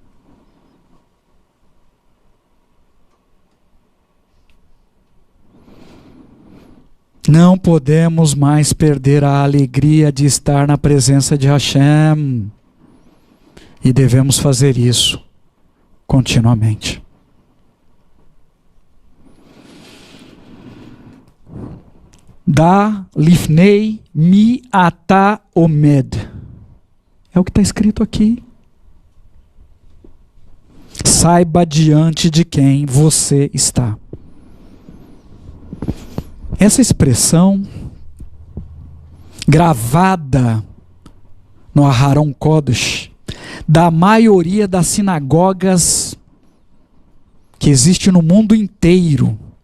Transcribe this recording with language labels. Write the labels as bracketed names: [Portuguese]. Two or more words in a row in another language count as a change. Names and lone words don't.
[Portuguese] Não podemos mais perder a alegria de estar na presença de Hashem. E devemos fazer isso continuamente. [Hebrew] דע לפני מי אתה עומד. [Portuguese] É o que está escrito aqui. Saiba diante de quem você está. Essa expressão, gravada no Aharon Kodesh, da maioria das sinagogas que existe no mundo inteiro,